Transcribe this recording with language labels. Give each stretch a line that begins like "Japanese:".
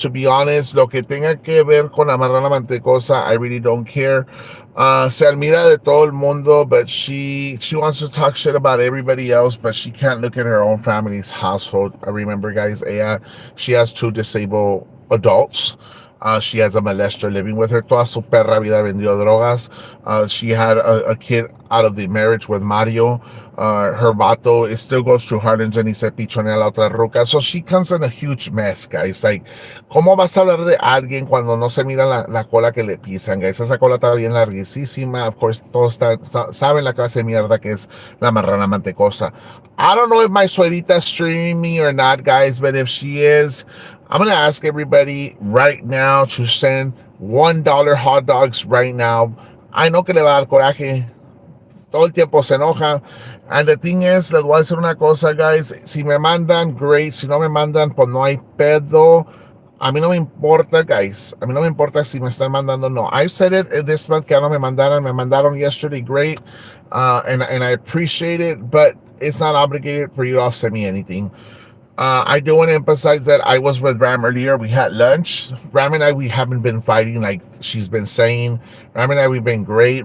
English: To be honest,
Spanish: lo que tenga que ver con la marrana mantecosa,
English: I really don't care.
Spanish: Se admira de todo el mundo,
English: but she wants to talk shit about everybody else, but she can't look at her own family's household. I remember, guys, she has two disabled adults. She has a molester living with her.
Spanish: Toda su perra vida vendió drogas.
English: She had a kid out of the marriage with Mario. Her vato, it still goes through Harlingen
Spanish: y se pichonea a la otra ruca.
English: So she comes in a huge mess, guys.
Spanish: Like, ¿cómo vas a hablar de alguien cuando no se mira la cola que le pisan, guys? Esa cola está bien larguísima.
English: Of course,
Spanish: todos saben la clase de mierda que es la marrana mantecosa.
English: I don't know if my suegrita streaming me or not, guys, but if she is, I'm going to ask everybody right now to send $1 hot dogs right now. I know
Spanish: que le va a dar coraje. Todo el tiempo se enoja.
English: And the thing is,
Spanish: les voy a decir una cosa, guys. Si me mandan, great. Si no me mandan, pues no hay pedo. A mí no me importa, guys. A mí no me importa si me están mandando o no.
English: I've said it this month
Spanish: que no me mandaron. Me mandaron
English: yesterday, great. And I appreciate it, but it's not obligated for you to all send me anything. I do want to emphasize that I was with Ram earlier. We had lunch. Ram and I, we haven't been fighting like she's been saying. Ram and I, we've been great.